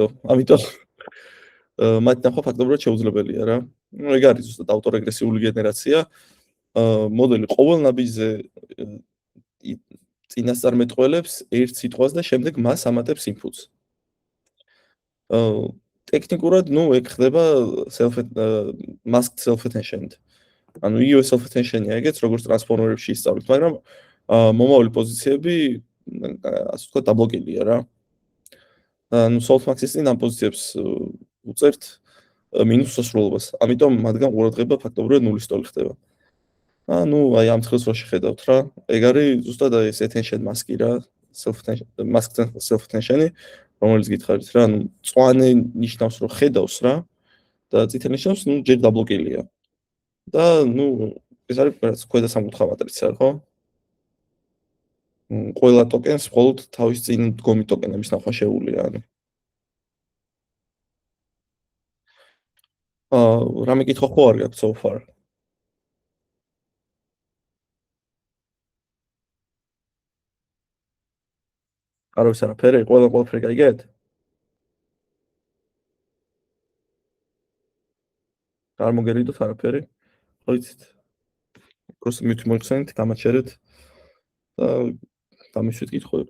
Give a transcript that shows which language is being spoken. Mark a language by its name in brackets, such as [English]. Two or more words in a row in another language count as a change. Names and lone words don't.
[Georgian] ამიტომ მათ ნახვა ფაქტობრივად შეუძლებელია რა. ნუ ეგ არის ზუსტად ავტორეგრესიული გენერაცია. მოდელი ყოველ ნაბიჯზე წინასწარმეტყველებს ერთ სიტყვას და შემდეგ მას ამატებს inputs. ტექნიკურად, ნუ ეგ ხდება [English] masked self-attention-ით. [Georgian] ანუ იგივე self-attention-ია ეგეც, როგორც ტრანსფორმერებში ისწავლით, მაგრამ მომავალი პოზიციები, ასე ვთქვათ, დაბლოკილია რა. ანუ softmax-ის წინ ამ პოზიციებს უწერთ მინუს სასრულობას. ამიტომ მათგან ყურადღება ფაქტობრივად ნულის ტოლი ხდება. ანუ აი ამ ხელს რო შეხედავთ რა, ეგ არის ზუსტად ეს [English] attention mask-ი [Georgian] რა, self-attention-ი, რომელიც გითხარით რა, ანუ წვანე ნიშნავს რომ ხედავს რა და წითელი ნიშნავს, ნუ ჯერ დაბლოკილია. და ნუ ეს არის რაც ქვედა სამკუთხა მატრიცა ხო? ყველა ტოკენს მხოლოდ თავის წინ დგომი ტოკენების ნახვა შეუძლია ანუ. რამე კითხვა ხო არ გაქვს [English] so far? [Georgian] არავის არაფერი, ყველაფერი გაიგეთ? არ მოგერიდოთ არაფერი? ხო იცით? просто მივთი მოიხსენით, გამაჩერეთ და დამისვით კითხვები.